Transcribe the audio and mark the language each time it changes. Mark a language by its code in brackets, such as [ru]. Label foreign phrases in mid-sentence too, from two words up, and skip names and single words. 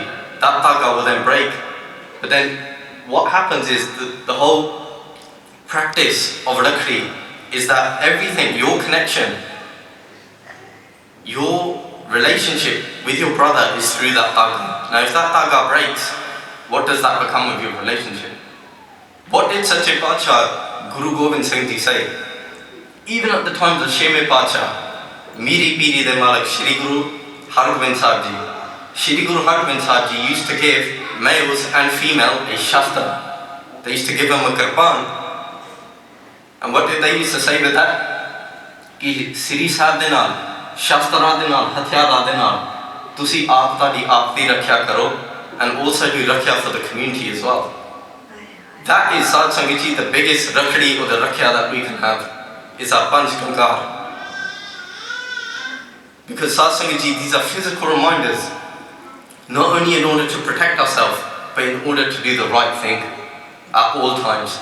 [en] That dhaga will then break. But then what happens is the whole practice of Rakhdi is that everything, your connection, your relationship with your brother is through that dhaga. Now if that dhaga breaks, what does that become of your relationship? What did [pa] ਸੱਚੇ ਪਾਤਸ਼ਾਹ, [en] Guru Gobind Singh Ji say? Even at the times of [pa] ਛੇਵੇਂ ਪਾਤਸ਼ਾਹ, ਮੀਰੀ ਪੀਰੀ ਦੇ ਮਾਲਕ [en] Shri Guru Hargobind Sahib Ji. Shri Guru Hargobind Sahib Ji used to give males and female a shastra. They used to give them a kirpan. And what did they used to say with that? [pa] ਕਿ ਸਿਰੀ ਸਾਹਿਬ ਦੇ ਨਾਲ, ਸ਼ਸਤਰ ਦੇ ਨਾਲ, ਹਥਿਆਰਾਂ ਦੇ ਨਾਲ, ਤੁਸੀਂ ਆਪ ਤਦੀ ਆਪ ਦੀ ਰੱਖਿਆ ਕਰੋ, [en] and also do rakhya for the community as well. That is [pa] ਸਾਧ ਸੰਗਤ ਜੀ, [en] the biggest rakhdi or the rakhya that we can have, is our [pa] ਪੰਜ ਕਕਾਰ. [en] Because [pa] ਸਾਧ ਸੰਗਤ ਜੀ, [en] these are physical reminders, not only in order to protect ourselves, but in order to do the right thing at all times.